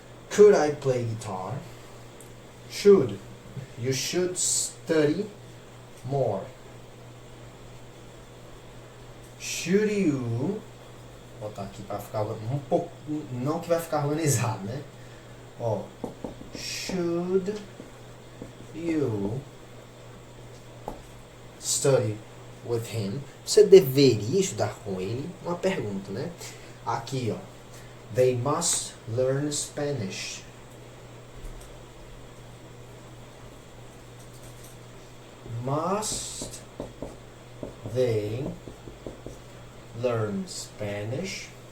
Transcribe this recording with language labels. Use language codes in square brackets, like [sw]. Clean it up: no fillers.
[en] Could I play guitar? Should. You should study more. Should you... [pt] Vou botar aqui para ficar um pouco... Não que vai ficar organizado, né? Ó. [en] Should you study with him? [pt] Você deveria estudar com ele? Uma pergunta, né? Aqui, ó. [en] They must learn Spanish. Must they learn Spanish?